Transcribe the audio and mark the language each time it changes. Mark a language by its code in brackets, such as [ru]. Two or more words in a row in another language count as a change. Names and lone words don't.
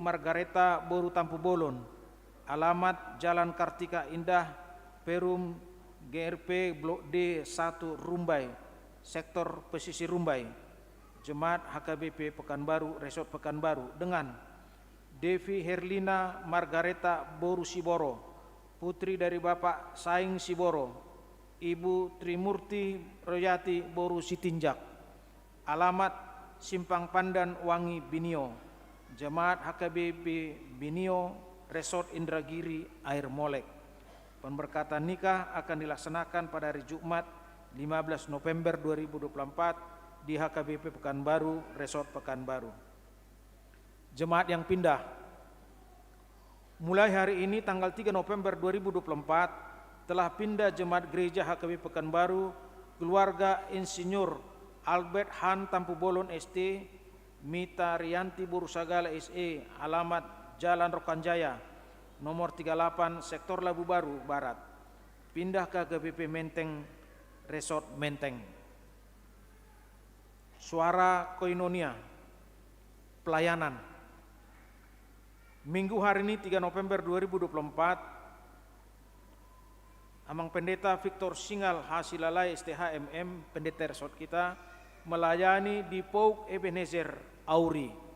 [id] Margareta Boru Tampu Bolon, alamat Jalan Kartika Indah, Perum GRP Blok D1 Rumbai, Sektor Pesisir Rumbai, Jemaat HKBP Pekanbaru, Resort Pekanbaru, dengan Devi Herlina Margareta Boru Siboro, putri dari Bapak Saing Siboro, Ibu Trimurti Royati Boru Sitinjak, alamat Simpang Pandan Wangi Binio, Jemaat HKBP Binio, Resort Indragiri Air Molek. Pemberkatan nikah akan dilaksanakan pada hari Jumat 15 November 2024 di HKBP Pekanbaru, Resort Pekanbaru. Jemaat yang pindah. Mulai hari ini tanggal 3 November 2024 telah pindah jemaat gereja HKBP Pekanbaru keluarga Insinyur Albert Han Tampu Bolon ST, Mita Rianti Burusagala SE, alamat Jalan Rokanjaya, nomor 38, Sektor Labu Baru Barat, pindah ke HKBP Menteng, Resort Menteng. Suara Koinonia, pelayanan. Minggu hari ini 3 November 2024, Amang Pendeta Victor Singal Hasilalai STHMM, pendeta resort kita, melayani di Pouk Ebenezer Auri.